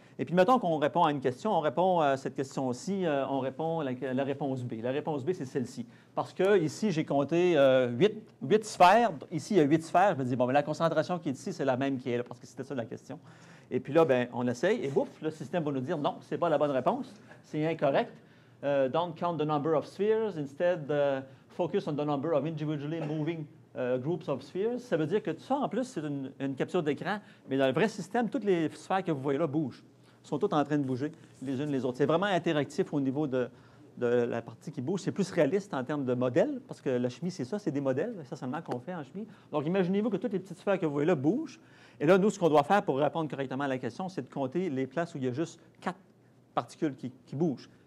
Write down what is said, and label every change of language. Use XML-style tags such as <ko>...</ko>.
<fr>Et puis, mettons qu'on répond à une question, on répond à cette question-ci, on répond la réponse B. La réponse B, c'est celle-ci. Parce que ici, j'ai compté 8 sphères. Ici, il y a 8 sphères. Je me dis, bon, bien, la concentration qui est ici, c'est la même qui est là, parce que c'était ça la question. Et puis là, bien, on essaye, et bouf, le système va nous dire, non, ce n'est pas la bonne réponse, c'est incorrect.</fr> <en>Don't count the number of spheres, instead focus on the number of individually moving groups of spheres.</en> <fr>Ça veut dire que tout ça, en plus, c'est une capture d'écran, mais dans le vrai système, toutes les sphères que vous voyez là bougent. Elles sont toutes en train de bouger les unes les autres. C'est vraiment interactif au niveau de la partie qui bouge. C'est plus réaliste en termes de modèles, parce que la chimie, c'est ça, c'est des modèles, c'est ça seulement qu'on fait en chimie. Donc, imaginez-vous que toutes les petites sphères que vous voyez là bougent. Et là, nous, ce qu'on doit faire pour répondre correctement à la question, c'est de compter les places où il y a juste 4 particules qui bougent.</fr>